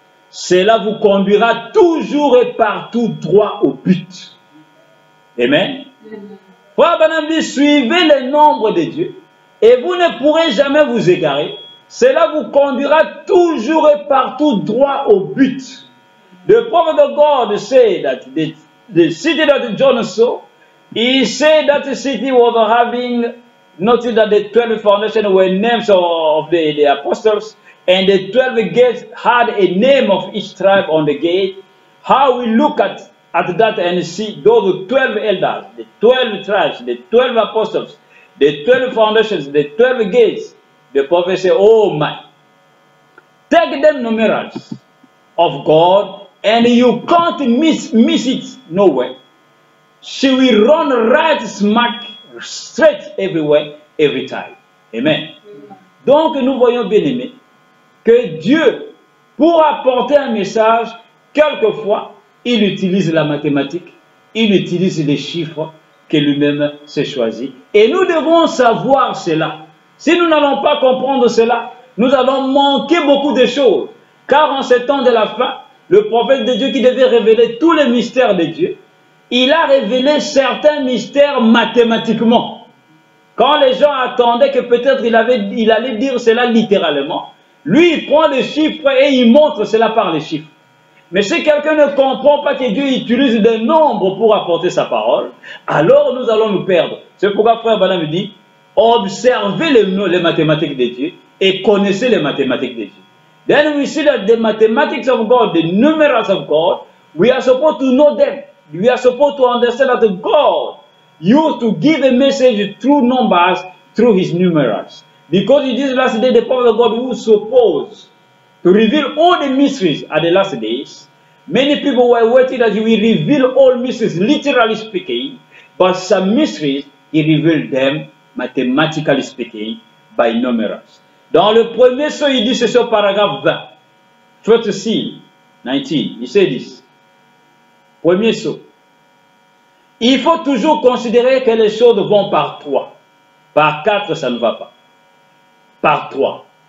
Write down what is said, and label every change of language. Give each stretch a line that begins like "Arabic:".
French: Cela vous conduira toujours et partout droit au but. Amen. Frère Branham dit, suivez le nombre de Dieu et vous ne pourrez jamais vous égarer. Cela vous conduira toujours et partout droit au but.
English: The prophet of God said that the city that John saw, he said that the city was having, noted that the 12 foundations were names of the apostles, and the 12 gates had a name of each tribe on the gate. How we look at that and see those 12 elders, the 12 tribes, the 12 apostles, the 12 foundations, the 12 gates, the prophet said, oh my, take them numerals of God, and you can't miss it nowhere. She will run right smack straight everywhere, every time. Amen.
French: Donc nous voyons bien aimé que Dieu, pour apporter un message, quelquefois, il utilise la mathématique, il utilise les chiffres que lui-même s'est choisi. Et nous devons savoir cela. Si nous n'allons pas comprendre cela, nous allons manquer beaucoup de choses. Car en ce temps de la fin, le prophète de Dieu qui devait révéler tous les mystères de Dieu, il a révélé certains mystères mathématiquement. Quand les gens attendaient que peut-être il allait dire cela littéralement, lui il prend les chiffres et il montre cela par les chiffres. Mais si quelqu'un ne comprend pas que Dieu utilise des nombres pour apporter sa parole, alors nous allons nous perdre. C'est pourquoi frère Branham me dit, observez les mathématiques de Dieu et connaissez les mathématiques de Dieu.
English: Then we see that the mathematics of God, the numerals of God, we are supposed to know them. We are supposed to understand that God used to give a message through numbers, through his numerals. Because in this last day, the prophet of God who is supposed to reveal all the mysteries at the last days, many people were waiting that he will reveal all mysteries, literally speaking, but some mysteries, he revealed them, mathematically speaking, by numerals.
French: Dans le premier sceau, il dit, c'est sur paragraphe 20.
English: First seal, 19,
French: il sait this. Premier sceau. Il faut toujours considérer que les choses vont par 3. Par 4, ça ne va pas. Par 3.